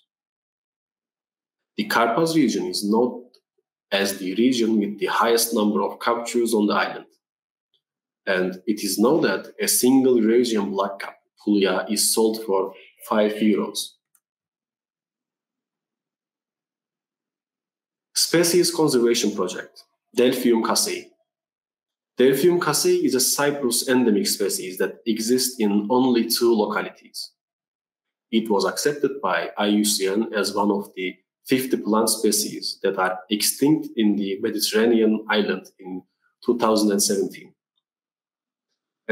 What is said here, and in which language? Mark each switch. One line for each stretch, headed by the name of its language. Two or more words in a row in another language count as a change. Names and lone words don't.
English: The Karpaz region is known as the region with the highest number of captures on the island. And it is known that a single Eurasian blackcap, Pulya, is sold for €5. Species Conservation Project, Delphium casei. Delphium casei is a Cyprus endemic species that exists in only 2 localities. It was accepted by IUCN as one of the 50 plant species that are extinct in the Mediterranean island in 2017.